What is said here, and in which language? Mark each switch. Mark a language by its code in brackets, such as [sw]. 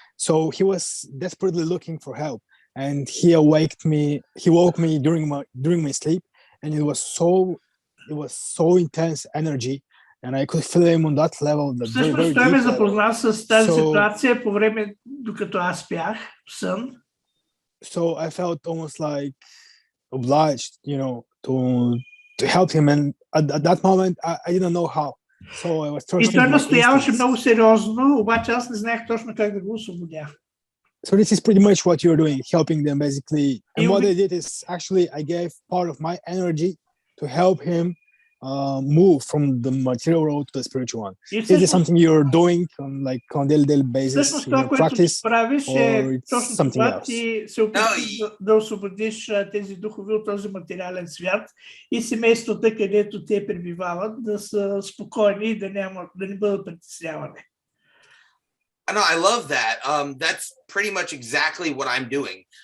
[en] So he was desperately looking for help, and he woke me during my sleep, and it was so intense energy, and I could feel him on that level. [bg] Всъщност той ме запозна с тази ситуация по време, докато аз спях в сън. [en] So I felt almost like obliged, you know, to help him, and at that moment I didn't know how. So I was trusting. [bg] И той настояваше много сериозно, обаче аз не знаех точно как да го освободя. [en] So this is pretty much what you're doing, helping them basically. And what I did is actually I gave part of my energy to help him move from the material world to the spiritual one. Is this something you're doing on daily basis in your practice, or it's something else? [bg] Ти се опитваш да освободиш тези духове от този материален свят и семействата, където те пребивават, да са спокойни и да не бъдат притеснявани. [en] No, I love that. That's pretty much exactly what I'm doing.